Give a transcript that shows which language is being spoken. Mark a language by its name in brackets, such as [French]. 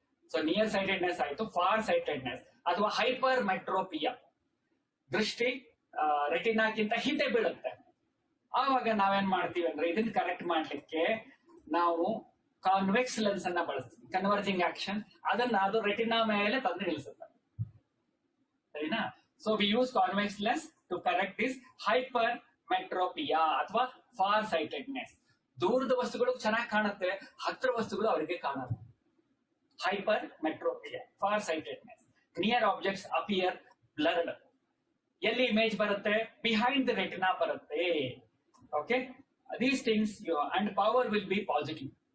[Kannada] So near sightedness ಆಯ್ತು, for sightedness ಅಥವಾ hyper ಮೆಟ್ರೋಪಿಯಾ, ದೃಷ್ಟಿ ರೆಟಿನಾಕ್ಕಿಂತ ಹಿಂದೆ ಬೀಳುತ್ತೆ. ಆವಾಗ ನಾವೇನ್ ಮಾಡ್ತೀವಿ ಅಂದ್ರೆ ಇದನ್ನ ಕರೆಕ್ಟ್ ಮಾಡ್ಲಿಕ್ಕೆ ನಾವು ಕಾನ್ವೆಕ್ಸ್ ಲೆನ್ಸ್ ಅನ್ನ ಬಳಸ್ತೀವಿ. ಕನ್ವರ್ಜಿಂಗ್ ಆಕ್ಷನ್, ಅದನ್ನ ಅದು ರೆಟಿನಾ ಮೇಲೆ ತಂದು ನಿಲ್ಲಿಸುತ್ತೆ. ಸರಿನಾ? [English] So we use convex lens to correct this hypermetropia ಅಥವಾ far sightedness. [Kannada] ದೂರದ ವಸ್ತುಗಳು ಚೆನ್ನಾಗಿ ಕಾಣುತ್ತೆ, ಹತ್ತಿರ ವಸ್ತುಗಳು ಅವರಿಗೆ ಕಾಣಲ್ಲ. [English] hypermetropia, far sightedness. Near objects appear blurred. [Kannada] ಎಲ್ಲಿ ಇಮೇಜ್ ಬರುತ್ತೆ? [English] Behind the retina ಬರುತ್ತೆ. Okay, these things and power will be positive.